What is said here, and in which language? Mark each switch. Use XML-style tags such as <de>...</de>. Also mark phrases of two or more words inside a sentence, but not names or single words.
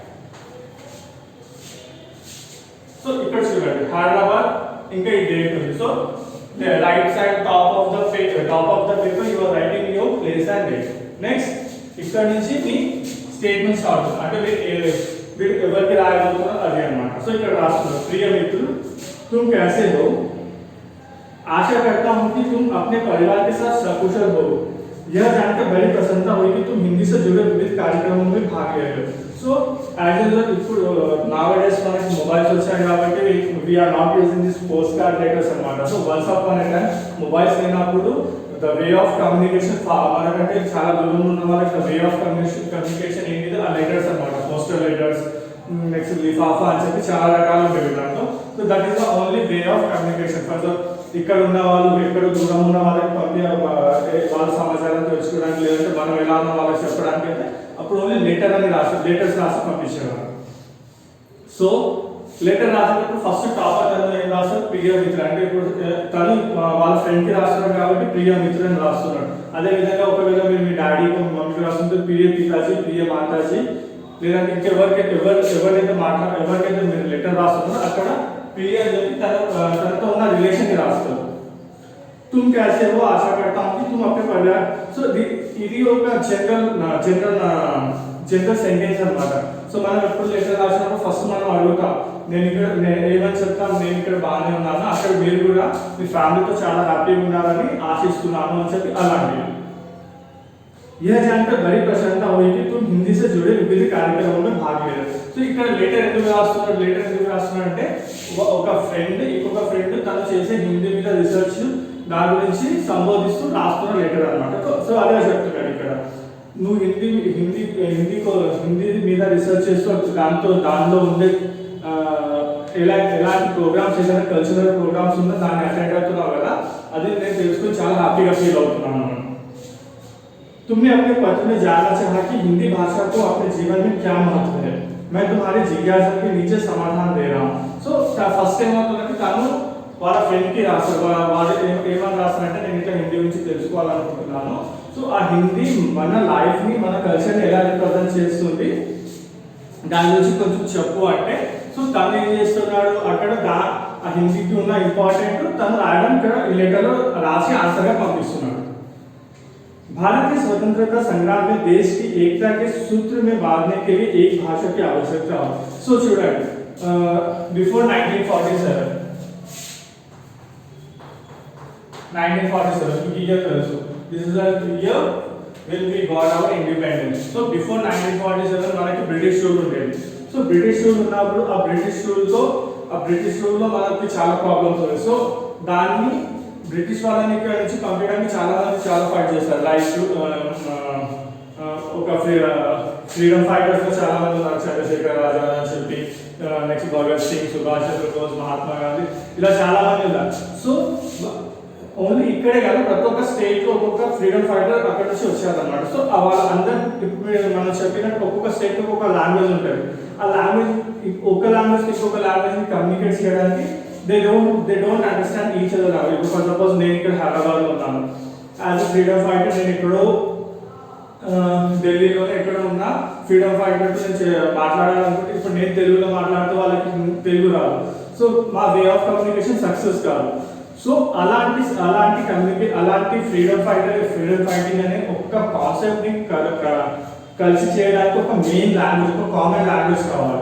<te>సో ఇక్కడ చూడండి, హైదరాబాద్, ఇంకా ఈ డేట్ ఉంది.</te> <en>So right side top of the paper you are writing your place and date.</en> <te>నెక్స్ట్ ఇక్కడ నుంచి మీ</te> <en>statement start</en> <te>అవుతుంది. అంటే మీరు ఎవరికి రాయబోతున్నారు అది అన్నమాట. సో ఇక్కడ రాస్తున్నారు, ప్రియ మిత్రులు,</te> <hi>तुम कैसे हो? आशा करता हूं कि तुम अपने परिवार के साथ सकुशल हो. यह जानकर बड़ी प्रसन्नता हुई कि तुम हिंदी से जुड़े विविध कार्यक्रमों में भाग ले रहे हो.</hi> <te>సో</te> <en>as usual</en> <te>ఇప్పుడు nowadays మనకి మొబైల్స్ వచ్చాయి కాబట్టి</te> <en>we are not using this postcard letters</en> <te>అన్నమాట.</te> <en>So once upon a time mobiles లేనప్పుడు the way of communication</en> <te>మనకంటే చాలా దూరంలో ఉన్న వాళ్ళకి</te> <en>the way of communication ఏంటిది?</en> <te>ఆ లెటర్స్ అన్నమాట.</te> <en>postal letters,</en> <te>నెక్స్ట్ లిఫాఫా అని చెప్పి చాలా రకాలు ఉండేవి దాంట్లో.</te> <en>So that is the only way of communication.</en> <te>ఫర్ ఇక్కడ ఉన్న వాళ్ళు ఎక్కడ దూరం ఉన్న వాళ్ళకి వాళ్ళ సమాచారం తెలుసుకోవడానికి, లేదంటే మనం ఎలా ఉన్న వాళ్ళకి చెప్పడానికి అయితే అప్పుడు</te> <en>only letters</en> <te>రాసి పంపించేవారు. సో లెటర్ రాసేటప్పుడు</te> <en>first topper</en> <te>తను ఏం రాస్తారు? ప్రియ మిత్ర. అంటే ఇప్పుడు తను వాళ్ళ ఫ్రెండ్ కి రాస్తున్నారు కాబట్టి ప్రియ మిత్ర అని రాస్తున్నాడు. అదే విధంగా ఒకవేళ మీరు మీ</te> <en>daddy mummy</en> <te>రాస్తుంటే</te> <hi>प्रिय पिताजी, प्रिय माताजी,</hi> <te>లేదంటే ఇంకెవరికైతే మీరు లెటర్ రాస్తున్నారో అక్కడ ప్రియ అని చెప్పి తనతో ఉన్న రిలేషన్ ని రాస్తారు.</te> <hi>तुम कैसे हो? आशा करता हूं कि तुम अपने परिवार.</hi> <te>సో ఇది ఒక</te> <en>general sentence</en> <te>అన్నమాట. సో మనం ఎప్పుడు లెటర్ రాసినప్పుడు ఫస్ట్ మనం అడుగుతాం, నేను ఏమని చెప్తాను? నేను ఇక్కడ బాగానే ఉన్నాను, అక్కడ మీరు కూడా మీ ఫ్యామిలీతో చాలా హ్యాపీగా ఉన్నారని ఆశిస్తున్నాను అని చెప్పి అలాంటివి.</te> <hi>यह जानकर बड़ी प्रसन्नता हुई कि तुम हिंदी से जुड़े विविध कार्यक्रमों में भाग ले रहे हो.</hi> <te>సో ఇక్కడ లెటర్ ఎందుకు రాస్తున్నాడు అంటే ఒక ఫ్రెండ్ ఇంకొక ఫ్రెండ్ తను చేసే హిందీ మీద రీసెర్చ్ దాని గురించి సంబోధిస్తూ రాస్తున్న లెటర్ అన్నమాట. సో అదే చెప్తున్నాడు ఇక్కడ, నువ్వు హిందీ మీద రీసెర్చ్ చేస్తూ దానిలో ఉండే ఎలాంటి ప్రోగ్రామ్స్, ఏదైనా</te> <en>cultural programs</en> <te>ఉందో దాన్ని అటెండ్ అవుతున్నావు కదా, అది నేను తెలుసుకొని చాలా</te> <en>happy feel</en> <te>అవుతున్నాను.</te> <hi>तुमने अपने पत्र में जानना चाहा कि हिंदी भाषा को अपने जीवन में क्या महत्व है. मैं तुम्हारी जिज्ञासा के नीचे समाधान दे रहा हूँ.</hi> <te>సో ఫస్ట్ ఏమవుతుందంటే తను వాళ్ళ ఫ్రెండ్ కి రాస్తారు. వాళ్ళు ఏమని రాస్తారంటే, నేను ఇట్లా హిందీ గురించి తెలుసుకోవాలనుకుంటున్నాను. సో ఆ హిందీ మన లైఫ్ ని, మన కల్చర్ ని ఎలా రిప్రజెంట్ చేస్తుంది, దాని గురించి కొంచెం చెప్పు అంటే సో తను ఏం చేస్తున్నాడు అక్కడ ఆ హిందీకి ఉన్న ఇంపార్టెంట్ తను రాయడం ఇక్కడ ఈ లెటర్లో రాసి ఆన్సర్గా పంపిస్తున్నాడు.</te> <hi>भारत के स्वतंत्रता संग्राम में देश की एकता के सूत्र में बांधने के लिए एक भाषा की आवश्यकता हो.</hi> <en>So student, before 1947, this is the year when we got our independence. So before 1947</en> <te>మనకి బ్రిటిష్ రూల్ ఉండేది. సో</te> <en>British rule</en> <te>ఉన్నప్పుడు ఆ</te> <en>British rule</en> <te>మనకి చాలా ప్రాబ్లమ్స్ ఉన్నాయి. సో దాన్ని బ్రిటిష్ వాళ్ళని ఇక్కడ నుంచి పంపించడానికి చాలా మంది చాలా ఫైట్ చేస్తారు. లైక్ ఒక</te> <en>freedom fighters</en> <te>లో చాలా మంది ఉన్నారు. చంద్రశేఖర్ రాజా అని చెప్పి, నెక్స్ట్ భగత్ సింగ్, సుభాష్ చంద్రబోస్, మహాత్మా గాంధీ, ఇలా చాలా మంది ఉన్నారు. సో ఓన్లీ ఇక్కడే కాదు ప్రతి ఒక్క స్టేట్ లో ఒక్కొక్క</te> <en>freedom fighter</en> <te>అక్కడ నుంచి వచ్చారన్నమాట. సో వాళ్ళందరూ మనం చెప్పినట్టు ఒక్కొక్క స్టేట్ లో ఒక్కొక్క లాంగ్వేజ్ ఉంటుంది. ఆ లాంగ్వేజ్ ఒక లాంగ్వేజ్ ఇంకొక లాంగ్వేజ్ ని కమ్యూనికేట్ చేయడానికి</te> <en>they don't understand each other language. For suppose</en> <te>నేను ఇక్కడ హైదరాబాద్ లో ఉన్నాను,</te> <en>as a freedom fighter</en> <te>నేను ఎక్కడో ఢిల్లీలో ఎక్కడ ఉన్నా</te> <en>freedom fighter</en> <te>నేను మాట్లాడాలనుకుంటే ఇప్పుడు నేను తెలుగులో మాట్లాడితే వాళ్ళకి తెలుగు రాదు. సో మా</te> <en>way of communication success</en> <te>కాదు. సో అలాంటి</te> <en>freedom fighting</en> <te>అనే ఒక్క కాన్సెప్ట్ ని కలిసి చేయడానికి ఒక</te> <en>main language,</en> <te>ఒక</te> <en>common language</en> <te>కావాలి.</te>